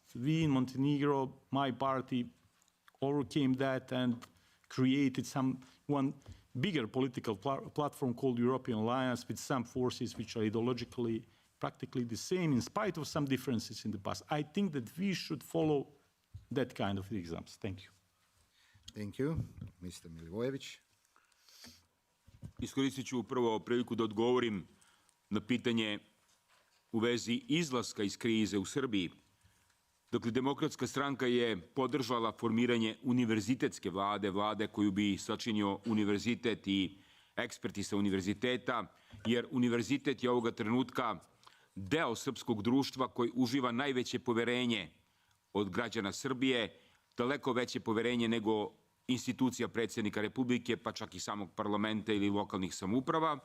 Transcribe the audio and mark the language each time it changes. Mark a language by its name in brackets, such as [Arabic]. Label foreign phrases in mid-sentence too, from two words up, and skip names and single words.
[English] We in Montenegro, my party, overcame that and created one bigger political platform called European Alliance with some forces which are ideologically practically the same in spite of some differences in the past. I think that we should follow that kind of examples. Thank you. Thank you. Mr. Milivojević. [Serbian] Iskoristit ću prvo priliku da odgovorim na pitanje u vezi izlaska iz krize u Srbiji. Dakle, Demokratska stranka je podržala formiranje univerzitetske vlade, vlade koju bi sačinio univerzitet i eksperti sa univerziteta, jer univerzitet je ovoga trenutka deo srpskog društva koji uživa najveće poverenje od građana Srbije, daleko veće poverenje nego institucija predsjednika Republike, pa čak i samog parlamenta ili lokalnih samouprava.